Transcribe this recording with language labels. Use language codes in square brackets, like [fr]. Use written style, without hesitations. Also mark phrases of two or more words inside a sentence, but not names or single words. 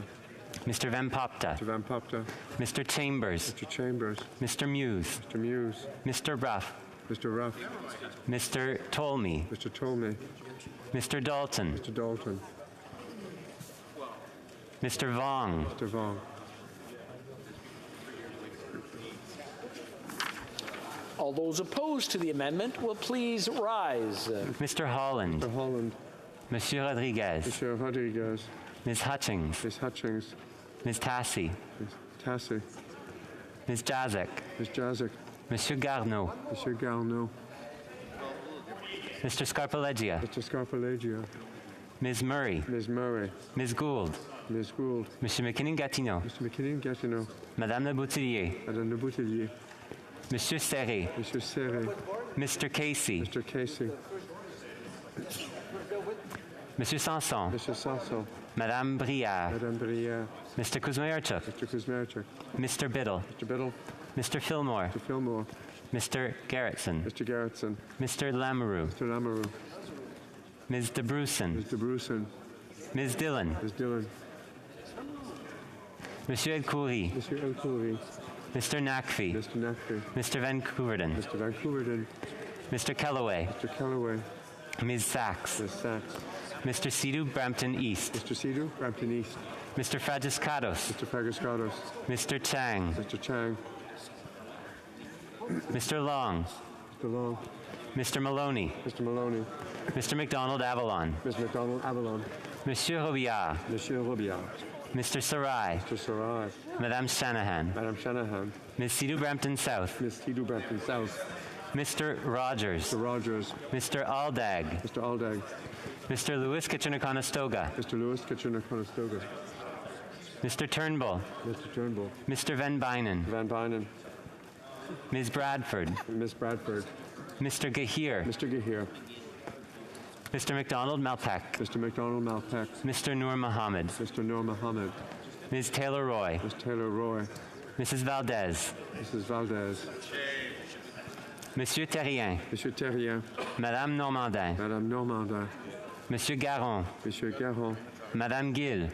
[en] Mr. Van Popta. Mr. Van Popta. Mr. Chambers. Mr. Chambers. Mr. Muse. Mr. Muse. Mr. Ruff. Mr. Ruff. Mr. Tolmie. Mr. Tolmie. Mr. Dalton. Mr. Dalton. Mr. Vong. Mr. Vong. All those opposed to the amendment will please rise. Mr. Holland. Mr. Holland. Monsieur Rodriguez. Monsieur Rodriguez. Ms. Hutchings. Ms. Hutchings. Ms. Tassi. Ms. Tassi. Ms. Jazek. Ms. Jazek. Monsieur Garneau. Monsieur Garneau. Mr. Scarpaleggia. Mr. Scarpaleggia. Ms. Murray. Ms. Murray. Ms. Gould. Ms. Gould. Monsieur McKinnon-Gatineau. Mr. McKinnon-Gatineau. Madame Le Boutillier. Madame Le Boutillier. Monsieur Serré. Monsieur Serré. Mr. Casey. Mr. Casey. Monsieur Sanson. Monsieur Sanson. Madame Brière. Madame Brière. Mr. Kuzmayarchuk. Mr. Kuzmayarchuk. Mr. Biddle. Mr. Biddle. Mr. Fillmore. Mr. Fillmore. Mr. Garrettson. Mr. Garrettson. Mr. Lamoureux. Mr. Lamoureux. Ms. DeBrusen. Ms. DeBrusen. Ms. Dillon. Ms. Dillon. Monsieur El Khoury. Monsieur El Khoury. Mr. Nakfi. Mr. Nakfi. Mr. Van Couverden. Mr. Van Couverden. Mr. Kellaway. Mr. Kellaway. Ms. Sachs. Ms. Sachs. Mr. Sidhu, Brampton East. Mr. Sidhu, Brampton East. Mr. Fragiscados. Mr. Fragiscados. Mr. Chang. Mr. Chang. Mr. Long. Mr. Long. Mr. Maloney. Mr. Maloney. Mr. McDonald Avalon. Ms. McDonald Avalon. Monsieur Robillard. Monsieur Robillard. Mr. Sarai. Mr. Sarai. Madame Shanahan. Madame Shanahan. Ms. Sidhu, Brampton South. Ms. Sidhu, Brampton South. Mr. Rogers. Mr. Rogers. Mr. Aldag. Mr. Aldag. Mr. Lewis Kitchener-Conestoga. Mr. Lewis Kitchener-Conestoga. Mr. Turnbull. Mr. Turnbull. Mr. Van Bynen. Van Bynen. Ms. Bradford. Miss Bradford. Mr. Gahir. Mr. Gahir. Mr. McDonald Malpeck. Mr. McDonald Malpeck. Mr. Noor Mohammed. Mr. Noor Mohammed. Ms. Taylor Roy. Ms. Taylor Roy. Mrs. Valdez. Mrs. Valdez. Monsieur Terrien. Monsieur Terrien. Madame Normandin. Madame Normandin. Monsieur Garon. Monsieur Garon. Madame Gill.